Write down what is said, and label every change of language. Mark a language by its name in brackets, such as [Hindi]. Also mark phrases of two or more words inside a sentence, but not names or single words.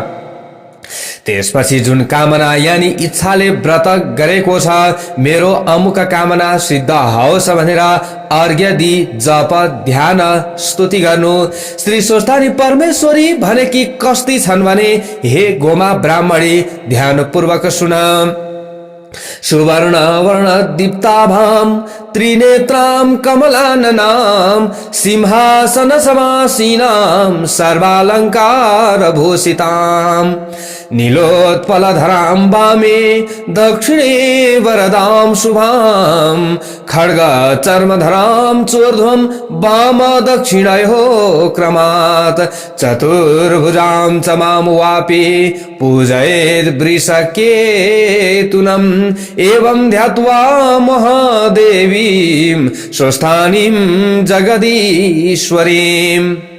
[Nepali] त्यसपछि जुन कामना यानी इच्छाले व्रत गरेको छ, मेरो अमुक कामना सिद्ध होस् भनेर अर्घ्य दि जप ध्यान स्तुति गर्नु। श्री स्वस्थानी परमेश्वरी भनेकी कस्ती छन् भने, हे गोमा ब्राह्मणी, ध्यान पूर्वक सुन। [Sanskrit] सुवर्ण वर्ण दीप्ताभां त्रिनेत्रां कमलाननां सिंहासन समासीनां सर्वालंकार भूषितां नीलोत्पलधरां वामे दक्षिणे वरदां शुभां खड्ग चर्मधरां चोर्ध्वं वाम दक्षिणयोः क्रमात् चतुर्भुजां च मां वापि पूजयेत् वृषकेतुनम् एवं ध्यात्वा महादेवीं स्वस्थानीं जगदीश्वरीं।